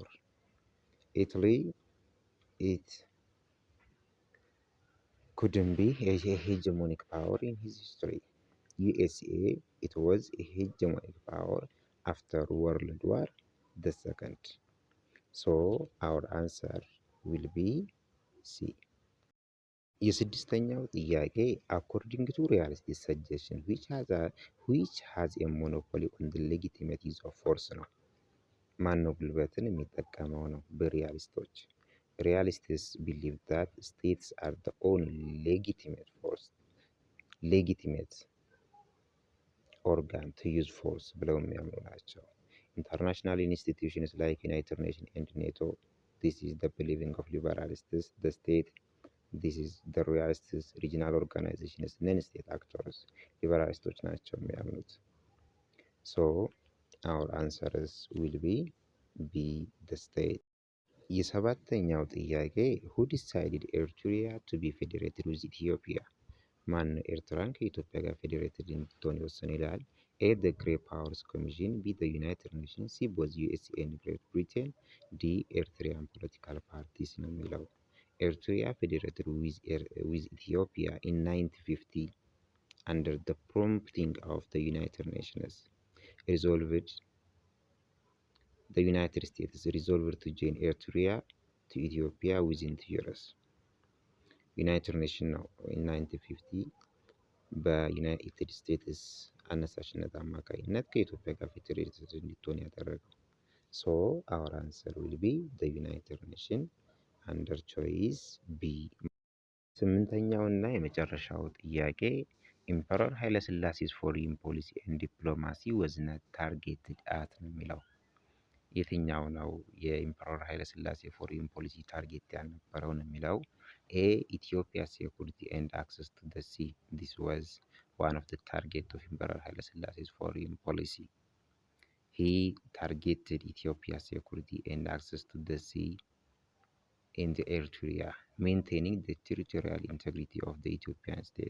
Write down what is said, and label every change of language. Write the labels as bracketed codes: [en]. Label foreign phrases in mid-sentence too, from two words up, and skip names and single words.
[en] Italy, it couldn't be a hegemonic power in his history. USA, it was a hegemonic power after World War II. So our answer will be C. [am] የስድስተኛው ጥያቄ [en] according to realist suggestion which has a monopoly on the legitimate use of force [am] ነው። ማን ነው ጉልበትን የሚጠቀመው ነው? [en] በሪያሊስቶች። Realists believe that states are the only legitimate organ to use force [am] ብለው የሚያምኑ ናቸው። [en] International institutions like United Nations and NATO, this is the believing of liberalists. The state, this is the realists. Regional organizations, non-state actors, liberalists [am] ናቸው የሚያምኑት። [en] So our answers will be B, the state. [am] የሰባተኛው ጥያቄ [en] who decided Eritrea to be federated with Ethiopia? [am] ማን ኤርትራን ከኢትዮጵያ ጋር ፌዴሬትድ እንድትሆን የወሰነ ይላል። [en] A, the Great Powers Commission. B, the United Nations. C, both USA and Great Britain. D, Eritrean political parties [am] ነው የሚለው። [en] Eritrea federated with Ethiopia in 1950 under the prompting of the United Nations. The United States resolved to join Eritrea to Ethiopia within 2 years. United Nations ነው in 1950 [am] በዩናይትድ ስቴትስ አነሳሽነት አማካኝነት ከኢትዮጵያ ጋር ፌዴሬትድ እንድትሆን ያደረገው። [en] So our answer will be the United Nations under choice B. [am] ስምንተኛውና የመጨረሻው ጥያቄ ኢምፐረር ኃይለሥላሴ's [en] foreign policy and diplomacy was not targeted at [am] ነው የሚለው። የትኛው ነው የኢምፐረር ኃይለሥላሴ [en] foreign policy target [am] ያልነበረው ነው የሚለው? [en] A, Ethiopia security and access to the sea. This was one of the target of Emperor Hailesillasie's foreign policy. He targeted Ethiopia security and access to the sea in the Eritrea, maintaining the territorial integrity of the Ethiopian state.